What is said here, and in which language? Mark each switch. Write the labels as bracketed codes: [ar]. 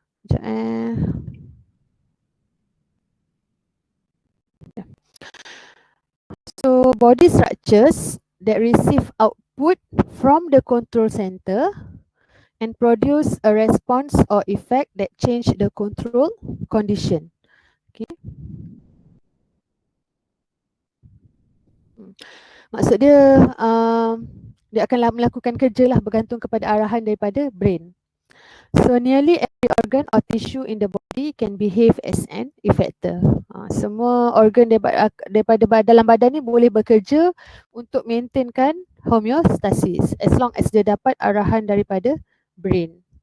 [ms] Sekejap [en] So body structures that receive output from the control center and produce a response or effect that change the control condition. Okay. [ms] Maksud dia, dia akan melakukan kerja lah bergantung kepada arahan daripada brain. [en] So nearly every organ or tissue in the body can behave as an effector. [ms] Semua organ daripada dalam badan ni boleh bekerja untuk maintainkan homeostasis [en] as long as [ms] dia dapat arahan daripada brain.